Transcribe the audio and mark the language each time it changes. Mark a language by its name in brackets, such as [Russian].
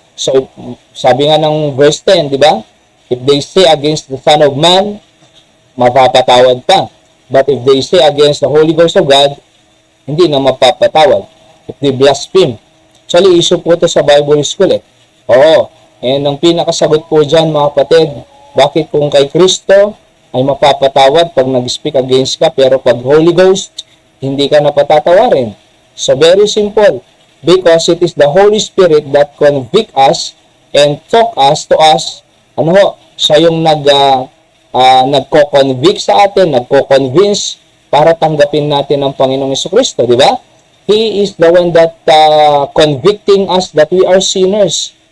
[Filipino] So, sabi nga ng verse 10, di ba? [English] If they say against the Son of Man, [Filipino] mapapatawad pa. [English] But if they say against the Holy Ghost of God, [Filipino] hindi na mapapatawad. [English] If they blaspheme. [Filipino] Actually, issue po ito sa Bible School Oo. And ang pinakasagot po dyan, mga kapatid, bakit kung kay Kristo ay mapapatawad pag nag-speak against ka, pero pag Holy Ghost, hindi ka napatatawarin? [English] So, very simple. Because it is the Holy Spirit that convict us and talk us to us. [Filipino] Siya yung nagko-convict sa atin, nagko-convince para tanggapin natin ang Panginoong Jesucristo, di ba? [English] He is the one that convicting us that we are sinners.